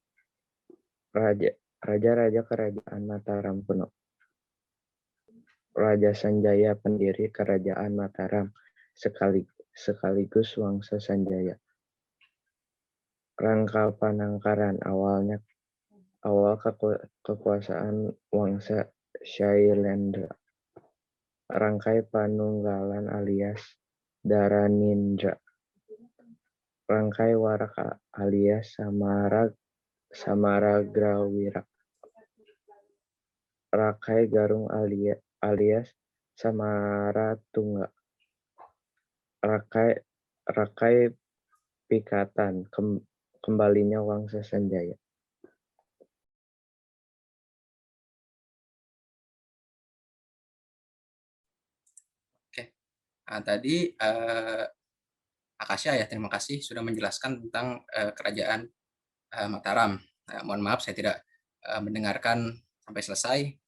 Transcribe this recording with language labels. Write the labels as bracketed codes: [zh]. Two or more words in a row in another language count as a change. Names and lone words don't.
[id] Raja-raja Kerajaan Mataram kuno. Raja Sanjaya pendiri Kerajaan Mataram sekaligus Wangsa Sanjaya. Rangka Panangkaran awal kekuasaan Wangsa Shailendra. Rangkai Panunggalan alias Dharanindra. Rangkai Warak alias Samaragrawira, Rakai Garung alias Samaratungga, Rakai Rakai Pikatan, kembalinya Wangsa Sanjaya. Oke, nah, tadi Akasha ya, terima kasih sudah menjelaskan tentang kerajaan Mataram. Nah, mohon maaf saya tidak mendengarkan sampai selesai.